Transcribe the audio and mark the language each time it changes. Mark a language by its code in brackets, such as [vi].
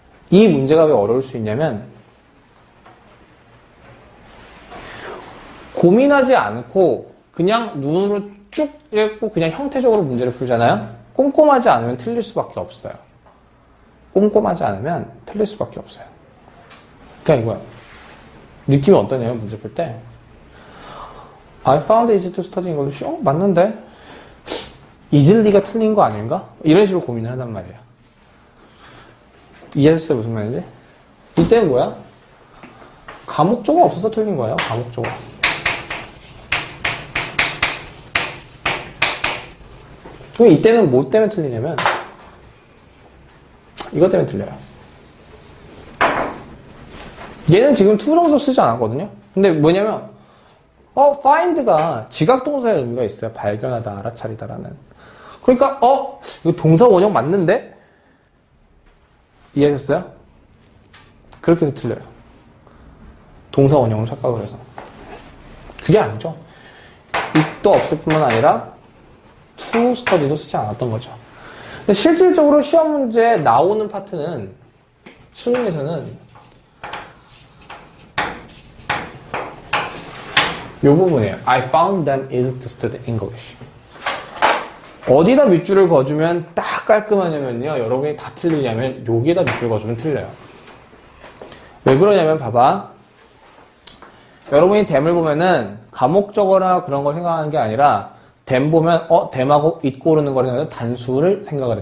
[ko] 이 문제가 왜 어려울 수 있냐면 고민하지 않고 그냥 눈으로 쭉 읽고 그냥 형태적으로 문제를 풀잖아요? 꼼꼼하지 않으면 틀릴 수밖에 없어요. 꼼꼼하지 않으면 틀릴 수밖에 없어요. 그러니까 이거야. 느낌이 어떠냐면 문제 풀 때 [en] I found it easy to study English. [ko] 맞는데? easily가 틀린 거 아닌가? 이런 식으로 고민을 한단 말이야. 이해하셨어요? 무슨 말인지? 이때는 뭐야? 가목조가 없어서 틀린 거예요. 가목조가. 그럼 이때는 뭐 때문에 틀리냐면 이것 때문에 틀려요. 얘는 지금 투정서 쓰지 않았거든요. 근데 뭐냐면 find가 지각동사의 의미가 있어요. 발견하다, 알아차리다라는. 그러니까 이거 동사 원형 맞는데? 이해하셨어요? 그렇게 해서 틀려요. 동사 원형으로 착각을 해서. 그게 아니죠. it도 없을 뿐만 아니라 to study도 쓰지 않았던 거죠. 근데 실질적으로 시험 문제에 나오는 파트는 수능에서는 이 부분이에요. [en] I found them easy to study English. [ko] 어디다 밑줄을 그어주면 딱 깔끔하냐면요. 여러분이 다 틀리냐면 여기에다 밑줄 그어주면 틀려요. 왜 그러냐면 봐봐. 여러분이 them을 보면은 가목적어나 그런 걸 생각하는 게 아니라 them 보면 them하고 it 고르는 거를 생각해서 단수를 생각을 해.